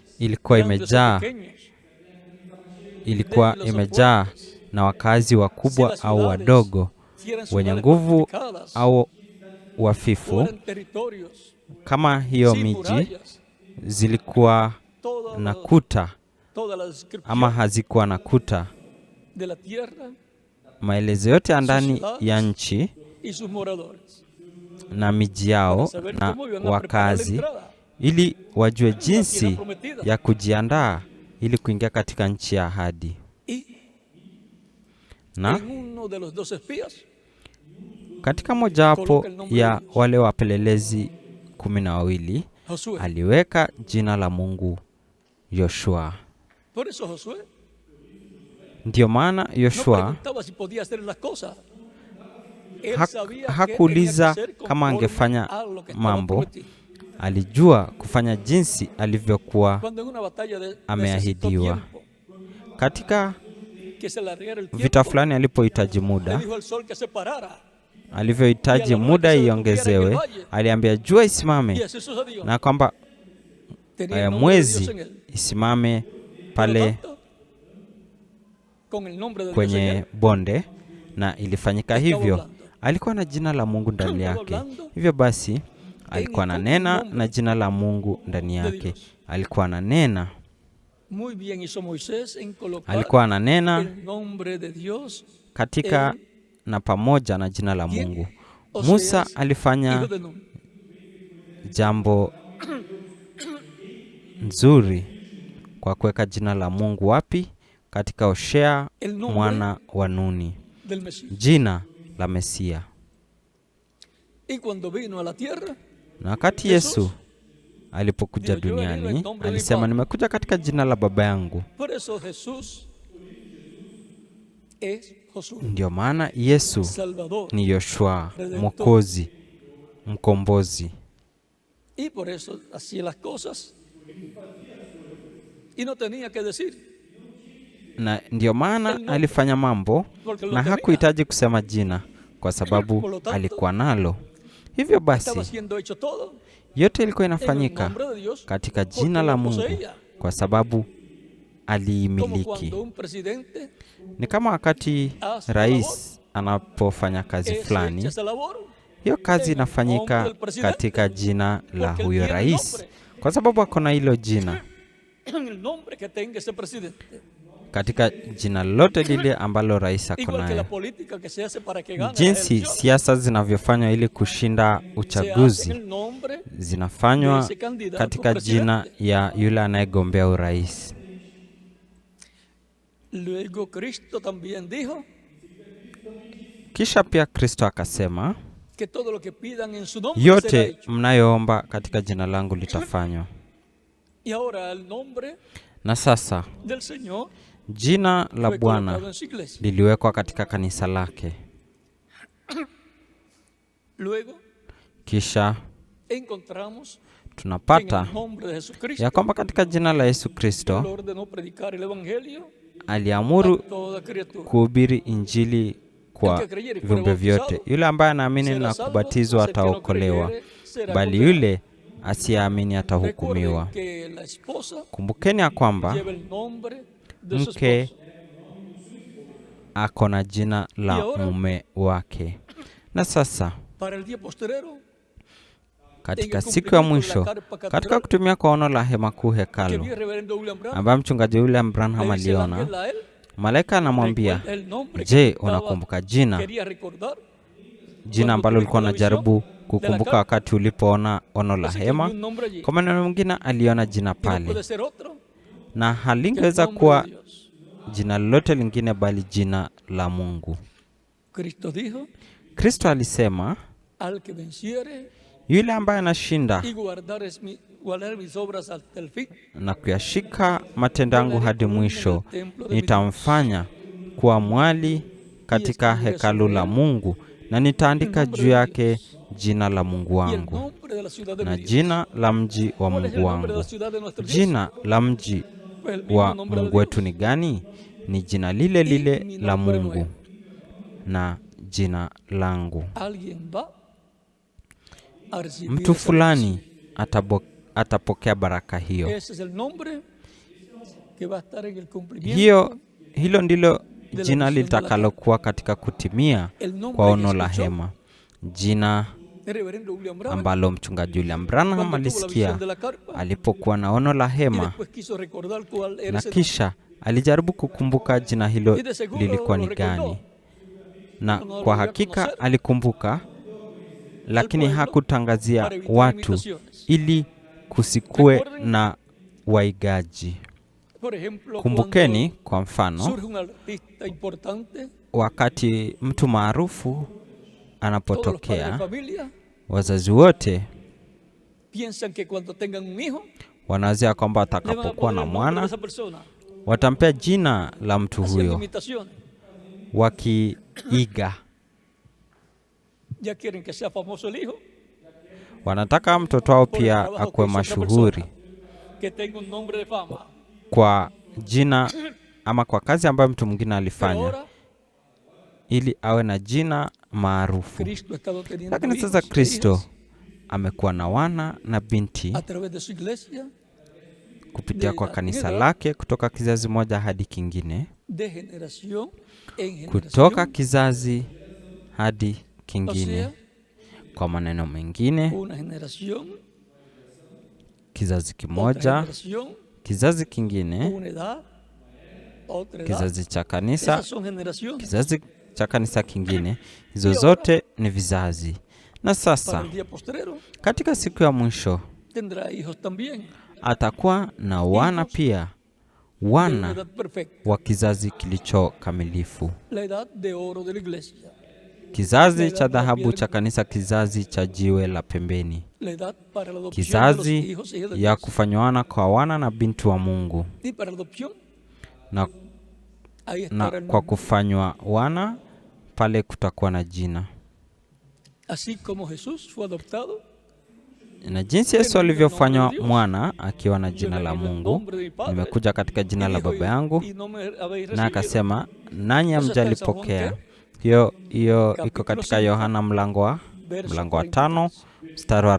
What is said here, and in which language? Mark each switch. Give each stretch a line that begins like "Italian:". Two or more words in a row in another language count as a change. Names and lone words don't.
Swahili: ilikuwa
Spanish: grandes o
Swahili: imejaa
Spanish: pequeños,
Swahili: ilikuwa imejaa na wakazi wakubwa au wadogo,
Spanish: si eran
Swahili: wenye
Spanish: ciudades
Swahili: nguvu
Spanish: fortificadas,
Swahili: au
Spanish: o
Swahili: wafifu,
Spanish: eran territorios
Swahili: kama hiyo
Spanish: sin
Swahili: miji
Spanish: murallas.
Swahili: zilikuwa
Spanish: Toda
Swahili: na
Spanish: la-
Swahili: kuta
Spanish: toda la descripción
Swahili: ama hazikuwa na kuta.
Spanish: de la tierra
Swahili: Maelezo yote ya ndani ya nchi
Spanish: y sus moradores,
Swahili: na miji
Spanish: para
Swahili: yao
Spanish: saber
Swahili: na
Spanish: cómo iban a preparar la
Swahili: wakazi,
Spanish: entrada
Swahili: ili wajue
Spanish: a la tierra
Swahili: jinsi
Spanish: prometida.
Swahili: ya kujiandaa ili kuingia katika nchi ya ahadi.
Spanish: Y
Swahili: Na
Spanish: en uno de los dos espías
Swahili: katika mojawapo ya wale wapelelezi 12
Spanish: Josué.
Swahili: aliweka jina la Mungu Yoshua.
Spanish: Por eso Josué
Swahili: Ndiyo maana
Spanish: no
Swahili: Yoshua
Spanish: preguntaba si podía hacer las cosas. Él sabía que
Swahili: hakuuliza
Spanish: tenía que hacer
Swahili: kama
Spanish: conforme
Swahili: angefanya
Spanish: a lo que estaba
Swahili: mambo,
Spanish: prometido.
Swahili: alijua kufanya jinsi alivyokuwa
Spanish: Cuando en una batalla necesitó
Swahili: ameahidiwa.
Spanish: tiempo,
Swahili: Katika
Spanish: que se alargara el
Swahili: vita
Spanish: tiempo,
Swahili: fulani alipohitaji
Spanish: le
Swahili: muda,
Spanish: dijo al sol que se parara.
Swahili: alivyohitaji muda iongezewe, aliambia jua
Spanish: Y
Swahili: isimame
Spanish: así sucedió.
Swahili: na kwamba
Spanish: Tenía el nombre de Dios
Swahili: mwezi
Spanish: en él.
Swahili: isimame
Spanish: Por lo
Swahili: pale
Spanish: tanto, con el nombre de Dios en
Swahili: kwenye
Spanish: él,
Swahili: bonde, na ilifanyika hivyo. Alikuwa na jina la Mungu ndani yake, hivyo basi alikuwa ananena na jina la Mungu ndani yake. Alikuwa ananena,
Spanish: muy bien hizo Moisés en colocar
Swahili: alikuwa ananena
Spanish: el nombre de Dios
Swahili: katika
Spanish: en
Swahili: na pamoja na jina la Mungu.
Spanish: Oseas,
Swahili: Musa
Spanish: hijo
Swahili: alifanya
Spanish: de Nun.
Swahili: jambo nzuri kwa kuweka jina la Mungu wapi? Katika Hosea
Spanish: El nombre
Swahili: mwana wa Nuni,
Spanish: del Mesías.
Swahili: jina la Mesia.
Spanish: Y cuando vino a la tierra,
Swahili: Na wakati
Spanish: Jesús
Swahili: Yesu alipokuja
Spanish: dijo, "Yo he venido en
Swahili: duniani
Spanish: nombre de mi
Swahili: alisema,
Spanish: Padre".
Swahili: nimekuja katika jina la Baba yangu.
Spanish: Por eso Jesús es Josué,
Swahili: Ndio maana Yesu
Spanish: Salvador.
Swahili: ni Yoshua,
Spanish: Redentor.
Swahili: Mwokozi, mkombozi.
Spanish: Y por eso hacía las cosas. Y no tenía que decir,
Swahili: Na ndio maana alifanya mambo na hakuhitaji kusema jina kwa sababu alikuwa nalo. Hivyo
Spanish: estaba
Swahili: basi
Spanish: siendo hecho todo
Swahili: yote ilikuwa
Spanish: en el
Swahili: inafanyika
Spanish: nombre de Dios,
Swahili: katika
Spanish: porque
Swahili: jina
Spanish: lo
Swahili: la Mungu
Spanish: poseía.
Swahili: kwa sababu
Spanish: Como
Swahili: aliimiliki.
Spanish: cuando un presidente
Swahili: Ni kama wakati rais anapofanya kazi
Spanish: es
Swahili: fulani,
Spanish: hecha esa labor
Swahili: hiyo kazi
Spanish: en el nombre
Swahili: inafanyika
Spanish: del presidente,
Swahili: katika jina la
Spanish: porque él
Swahili: huyo
Spanish: tiene el
Swahili: rais,
Spanish: nombre.
Swahili: kwa sababu ako na hilo jina.
Spanish: en el nombre que tenga ese presidente.
Swahili: Katika jina lolote lile ambalo rais ako
Spanish: Igual que la
Swahili: nayo.
Spanish: política que se hace para que gane las
Swahili: Jinsi
Spanish: elecciones.
Swahili: siasa zinavyofanywa ili kushinda
Spanish: Se hace en
Swahili: uchaguzi
Spanish: el nombre de
Swahili: zinafanywa
Spanish: ese candidato
Swahili: katika jina
Spanish: presidente.
Swahili: ya yule anayegombea urais.
Spanish: Luego Cristo también dijo
Swahili: Kisha pia Kristo akasema,
Spanish: que todo lo que pidan en su nombre será
Swahili: yote
Spanish: hecho.
Swahili: mnayoomba katika jina langu litafanywa.
Spanish: Y ahora el nombre
Swahili: Na sasa
Spanish: del Señor
Swahili: jina la
Spanish: fue
Swahili: Bwana
Spanish: colocado en su iglesia.
Swahili: liliwekwa katika kanisa lake.
Spanish: Luego
Swahili: Kisha
Spanish: encontramos que en
Swahili: tunapata
Spanish: el nombre de Jesucristo
Swahili: ya kwamba katika jina la Yesu
Spanish: Él
Swahili: Kristo
Spanish: ordenó predicar el evangelio
Swahili: aliamuru
Spanish: a toda criatura.
Swahili: kuhubiri injili kwa viumbe vyote. Yule ambaye anaamini
Spanish: Será
Swahili: na
Spanish: salvo,
Swahili: kubatizwa
Spanish: mas el que no
Swahili: ataokolewa,
Spanish: creyere será
Swahili: bali
Spanish: condenado.
Swahili: yule asiyeamini atahukumiwa.
Spanish: Recuerden que la esposa
Swahili: Kumbukeni ya kwamba
Spanish: lleva el nombre de su
Swahili: mke
Spanish: esposo.
Swahili: ako na jina la mume wake. Na sasa
Spanish: Para el día postrero,
Swahili: katika siku ya mwisho, katika kutumia kwa ono la hema kuu
Spanish: que
Swahili: hekalu,
Spanish: vio el reverendo William Branham,
Swahili: ambaye mchungaji William Branham
Spanish: le dice el
Swahili: aliona,
Spanish: ángel a él,
Swahili: malaika anamwambia,
Spanish: recuerda el nombre que
Swahili: je,
Spanish: estaba-
Swahili: unakumbuka jina
Spanish: quería recordar
Swahili: jina ambalo ulikuwa unajaribu kukumbuka wakati ulipoona ono la
Spanish: Así que
Swahili: hema?
Spanish: vio un nombre allí.
Swahili: Kwa maneno mengine, aliona jina
Spanish: Y no
Swahili: pale,
Spanish: puede ser otro
Swahili: na
Spanish: que el
Swahili: halingeweza
Spanish: nombre
Swahili: kuwa
Spanish: de Dios.
Swahili: jina lolote lingine bali jina la Mungu.
Spanish: Cristo dijo,
Swahili: Kristo alisema,
Spanish: al que venciere
Swahili: yule ambaye anashinda
Spanish: y guardar mis obras hasta el fin,
Swahili: na kuyashika matendo yangu hadi mwisho, nitamfanya kuwa mwali katika hekalu la Mungu, na nitaandika juu yake jina la Mungu
Spanish: y el
Swahili: wangu
Spanish: nombre de la ciudad de
Swahili: na
Spanish: mi Dios.
Swahili: jina la mji wa
Spanish: ¿Cuál es el
Swahili: Mungu
Spanish: nombre de la
Swahili: wangu.
Spanish: ciudad de nuestro Dios?
Swahili: Jina la mji
Spanish: Pues el mismo
Swahili: wa
Spanish: nombre de
Swahili: Mungu
Spanish: Dios.
Swahili: wetu ni gani? Ni jina lile lile
Spanish: mi
Swahili: la
Spanish: nombre
Swahili: Mungu
Spanish: nuevo.
Swahili: na jina langu.
Spanish: Alguien va a recibir
Swahili: Mtu
Spanish: esa
Swahili: fulani atapokea baraka hiyo.
Spanish: bendición. Ese es el nombre que va a estar en el cumplimiento.
Swahili: Hilo ndilo jina litakalokuwa katika kutimia
Spanish: El nombre
Swahili: kwa
Spanish: que
Swahili: ono la
Spanish: escuchó
Swahili: hema, jina
Spanish: el reverendo William Branham
Swahili: ambalo mchungaji William Branham
Spanish: cuando tuvo la visión
Swahili: alisikia
Spanish: de la carpa
Swahili: alipokuwa na ono la
Spanish: y
Swahili: hema,
Spanish: después quiso recordar cuál era
Swahili: na
Spanish: ese nombre.
Swahili: kisha alijaribu kukumbuka jina hilo
Spanish: Y de seguro
Swahili: lilikuwa
Spanish: lo
Swahili: ni
Spanish: recordó.
Swahili: gani, na
Spanish: No lo
Swahili: kwa
Spanish: voy a
Swahili: hakika
Spanish: conocer.
Swahili: alikumbuka, lakini
Spanish: pueblo
Swahili: hakutangazia
Spanish: para evitar
Swahili: watu
Spanish: imitaciones.
Swahili: ili kusikue
Spanish: Recuerden-
Swahili: na waigaji.
Spanish: Por ejemplo,
Swahili: Kumbukeni kwa
Spanish: cuando
Swahili: mfano,
Spanish: surge un artista importante,
Swahili: wakati mtu maarufu
Spanish: todos los padres de
Swahili: anapotokea,
Spanish: familia
Swahili: wazazi wote
Spanish: piensan que cuando tengan un hijo
Swahili: wanawazia kwamba
Spanish: le van a
Swahili: atakapokuwa
Spanish: poner
Swahili: na
Spanish: el nombre de
Swahili: mwana
Spanish: esa persona,
Swahili: watampea jina la mtu
Spanish: haciendo
Swahili: huyo,
Spanish: imitaciones.
Swahili: wakiiga.
Spanish: Ya quieren que sea famoso el hijo,
Swahili: Wanataka mtoto wao
Spanish: por el
Swahili: pia
Spanish: trabajo que
Swahili: akuwe
Spanish: hizo otra
Swahili: mashuhuri
Spanish: persona, que tenga un nombre de fama.
Swahili: kwa jina ama kwa kazi ambayo mtu mwingine
Spanish: Pero
Swahili: alifanya,
Spanish: ahora
Swahili: ili awe na jina maarufu.
Spanish: Cristo ha estado teniendo
Swahili: Lakini
Spanish: hijos
Swahili: sasa
Spanish: e
Swahili: Kristo
Spanish: hijas
Swahili: amekuwa na wana na binti
Spanish: a través de su iglesia
Swahili: kupitia kwa kanisa lake, kutoka kizazi moja hadi kingine,
Spanish: de generación en
Swahili: kutoka
Spanish: generación.
Swahili: kizazi hadi
Spanish: O
Swahili: kingine.
Spanish: sea,
Swahili: Kwa maneno mengine,
Spanish: una generación,
Swahili: kizazi
Spanish: otra
Swahili: kimoja,
Spanish: generación,
Swahili: kizazi kingine,
Spanish: una edad, otra edad.
Swahili: kizazi cha kanisa,
Spanish: Esas son generaciones.
Swahili: kizazi cha kanisa kingine. Hizo zote ni vizazi. Na
Spanish: Para
Swahili: sasa
Spanish: el día postrero
Swahili: katika siku ya mwisho
Spanish: tendrá hijos también,
Swahili: atakuwa na wana pia,
Spanish: de una
Swahili: wana
Spanish: edad perfecta,
Swahili: wa kizazi kilicho kamilifu,
Spanish: la edad de oro de la iglesia,
Swahili: kizazi cha dhahabu cha kanisa, kizazi cha jiwe la pembeni,
Spanish: la edad para la adopción de los
Swahili: kizazi
Spanish: hijos y hijas de
Swahili: ya
Spanish: Dios.
Swahili: kufanywana kwa wana na binti wa Mungu,
Spanish: Y para la adopción,
Swahili: na,
Spanish: ahí
Swahili: na
Spanish: estará el
Swahili: kwa
Spanish: nombre.
Swahili: kufanywa wana pale kutakuwa na jina.
Spanish: Así como Jesús fue adoptado,
Swahili: Na jinsi Yesu alivyofanywa mwana akiwa na jina la Mungu, nimekuja katika jina la Baba yangu,
Spanish: y no me habéis
Swahili: na
Spanish: recibido.
Swahili: akasema nanyi hamjalipokea. Hiyo iko katika Yohana mlango wa 5 mstari wa